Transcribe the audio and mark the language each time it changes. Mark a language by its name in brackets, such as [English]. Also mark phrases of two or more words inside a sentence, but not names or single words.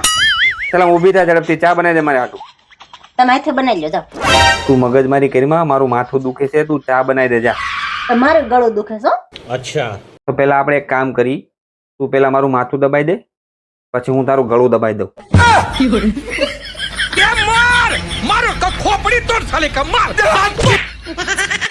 [Gujarati] ચાલ ઊભી થા, ઝડપથી ચા બનાવી દે મારે હાટું. તમે હાથે બનાવી લો, જાઓ. તું મગજમારી કરીમાં, મારું માથું દુખે છે, તું ચા બનાવી દે જા. તમારું ગળું દુખે છે. अच्छा તો પેલા આપણે એક કામ કરી, તું પેલા મારું માથું દબાઈ દે, પછી હું તારું ગળું દબાઈ દઉં. [Hindi] क्या मार मारो खोपड़ी तोड़ साले का मार